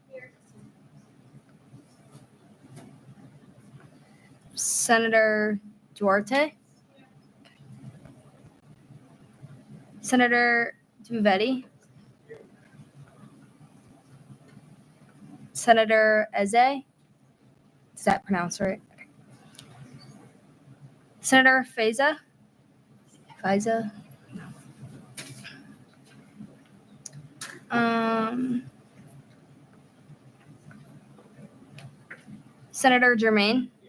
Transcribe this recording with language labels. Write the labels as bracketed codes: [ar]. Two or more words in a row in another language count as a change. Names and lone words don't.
[en] Senator Duarte. Senator Duvetti. Senator Eze. Is that pronounced right? Okay. Senator Faiza. Senator Germain.